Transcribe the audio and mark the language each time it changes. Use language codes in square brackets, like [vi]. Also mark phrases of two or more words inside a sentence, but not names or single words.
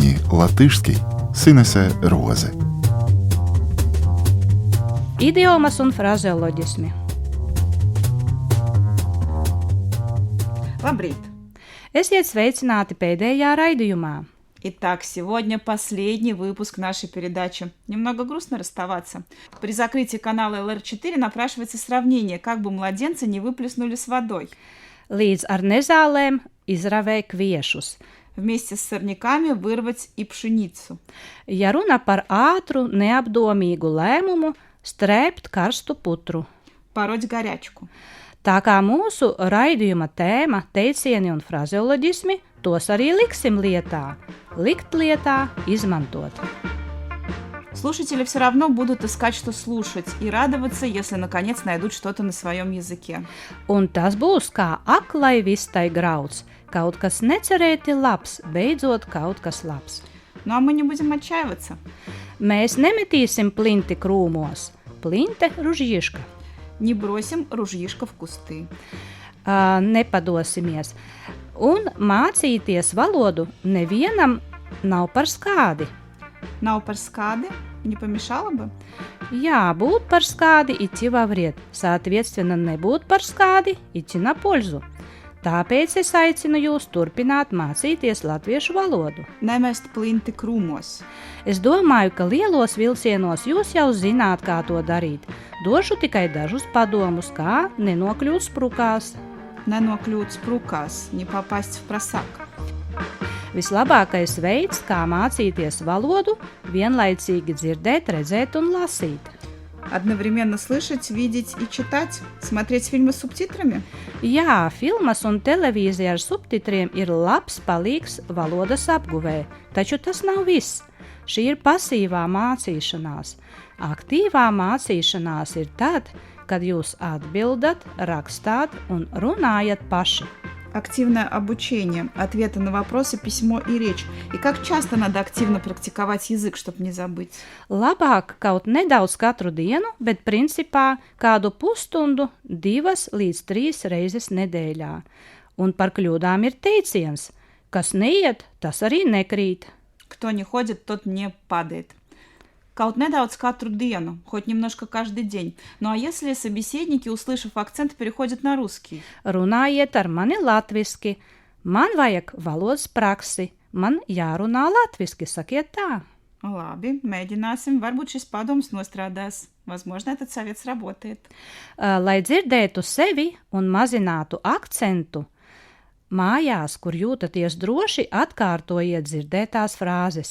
[lv] latviski Sinese Roze. Idiomas un frazeoloģismi. Labrīt! Esiet sveicināti pēdējā raidījumā. [ru] Итак, сегодня последний выпуск нашей передачи. Немного грустно расставаться. При закрытии канала ЛР4 напрашивается сравнение, как бы младенца не выплеснули с водой. [lv] Līdz ar nezālēm izravē kviešus. [ru] Вместе с сорняками вырвать и пшеницу. [lv] Ja runa par ātru, neapdomīgu lēmumu, strēpt karstu putru. [ru] Пороть горячку. [lv] Tā kā mūsu raidījuma tēma teicieni un frazeoloģismi, tos arī liksim lietā. Likt lietā, izmantot. [ru] Слушатели все равно будут искать, что слушать, и радоваться, если наконец найдут что-то на своем языке. [lv] Un tas būs kā aklai vistai grauds. Kaut kas necerēti labs, beidzot kaut kas labs. [ru] Ну а мы не будем отчаиваться. [lv] Mēs nemetīsim plinti krūmos. Plinte ružīška. [ru] Не бросим ружьишко в кусты. [lv] Nepadosimies. Un mācīties valodu nevienam nav par skādi. Nav par skādi, [ru] не помешало бы? [lv] Jā, būt par skādi [ru] идти во вред. Соответственно, [lv] nebūt par skādi [ru] идти на пользу. [lv] Tāpēc es aicinu jūs turpināt mācīties latviešu valodu. Nemest plinti krūmos. Es domāju, ka lielos vilcienos jūs jau zināt, kā to darīt. Došu tikai dažus padomus, kā nenokļūt sprukās. Nenokļūt sprukās, [ru] не попасть в просак. [lv] Vislabākais veids, kā mācīties valodu, vienlaicīgi dzirdēt, redzēt un lasīt. [ru] Одновременно слышать, видеть и читать, смотреть фильмы с субтитрами? [lv] Jā, filmas un televīzija ar subtitriem ir labs palīgs valodas apguvē, taču tas nav viss. Šī ir pasīvā mācīšanās. Aktīvā mācīšanās ir tad, kad jūs atbildat, rakstāt un runājat paši. [ru] Активное обучение, ответы на вопросы, письмо и речь. И как часто надо активно практиковать язык, чтобы не забыть? [lv] Labāk kaut nedaudz katru dienu, bet principā kādu pusstundu 2 līdz 3 reizes nedēļā. Un par kļūdām ir teiciens, kas neiet, tas arī nekrīt. [ru] Кто не ходит, тот не падает. [lv] Kaut nedaudz katru dienu, [ru] хоть немножко каждый день. Ну а если собеседники, услышав акцент, переходят на русский? [lv] Runājiet ar mani latviski. Man vajag valodas praksi. Man jārunā latviski, sakiet tā. Labi, mēģināsim. Varbūt šis padoms nostrādās. [ru] Возможно, этот совет сработает. [lv] Lai dzirdētu sevi un mazinātu akcentu, mājās, kur jūtaties droši, atkārtojiet dzirdētās frāzes.